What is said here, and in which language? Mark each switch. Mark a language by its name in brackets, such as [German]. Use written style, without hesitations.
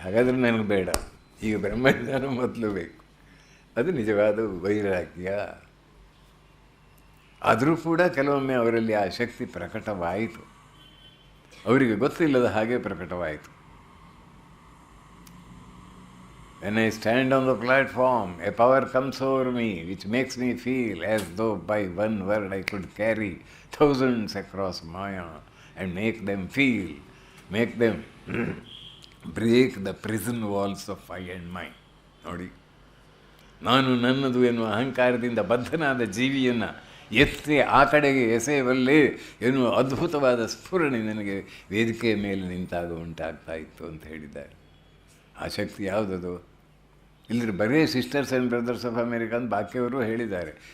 [Kannada] ಹಾಗಾದರೆ ನನಗೆ ಬೇಡ, ಈಗ ಬ್ರಹ್ಮಜ್ಞಾನ ಮೊದಲು ಬೇಕು. ಅದು ನಿಜವಾದ ವೈರಾಗ್ಯ. ಆದರೂ ಕೂಡ ಕೆಲವೊಮ್ಮೆ ಅವರಲ್ಲಿ ಆ ಶಕ್ತಿ ಪ್ರಕಟವಾಯಿತು, ಅವರಿಗೆ ಗೊತ್ತಿಲ್ಲದ ಹಾಗೆ ಪ್ರಕಟವಾಯಿತು. [English] When I stand on the platform, a power comes over me which makes me feel as though by one word I could carry thousands across Maya and make them feel, make them break the prison walls of I and mine. [Kannada] ನೋಡಿ, ನಾನು ನನ್ನದು ಎನ್ನುವ ಅಹಂಕಾರದಿಂದ ಬದ್ಧನಾದ ಜೀವಿಯನ್ನು ಎತ್ತಿ ಆ ಕಡೆಗೆ ಎಸೆಯವಲ್ಲೇ ಎನ್ನುವ ಅದ್ಭುತವಾದ ಸ್ಫುರಣೆ ನನಗೆ ವೇದಿಕೆಯ ಮೇಲೆ ನಿಂತಾಗ ಉಂಟಾಗ್ತಾ ಇತ್ತು ಅಂತ ಹೇಳಿದ್ದಾರೆ. ಆ ಶಕ್ತಿ ಯಾವುದದು? ಇಲ್ಲದ್ರೆ ಬರೀ [English] sisters and brothers of America [Kannada] ಅಂತ ಬಾಕಿಯವರು ಹೇಳಿದ್ದಾರೆ.